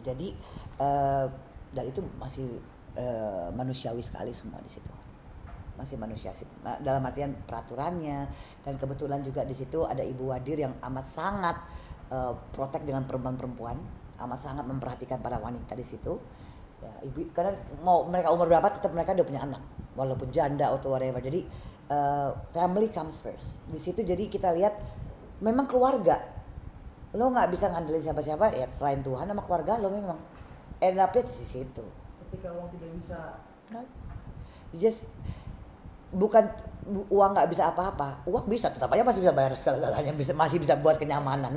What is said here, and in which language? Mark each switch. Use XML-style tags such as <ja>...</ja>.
<id>Jadi dan itu masih manusiawi sekali semua di situ. Masih manusiawi dalam artian peraturannya, dan kebetulan juga di situ ada Ibu Wadir yang amat sangat protek dengan perempuan-perempuan, amat sangat memperhatikan para wanita di situ. Ya, ibu karena mau mereka umur berapa tetap mereka udah punya anak, walaupun janda atau</id> <en>whatever.</en> <id>Jadi</id> <en>family comes first.</en> <id>Di situ jadi kita lihat memang keluarga. Lo nggak bisa ngandelin siapa-siapa ya selain Tuhan sama keluarga lo memang.</id> <en>End up-</en> <id>nya di situ. Ketika uang tidak bisa,</id> <en>just</en> <id>bukan uang nggak bisa apa-apa, uang bisa tetap aja masih bisa bayar segala-galanya, masih bisa buat kenyamanan.</id>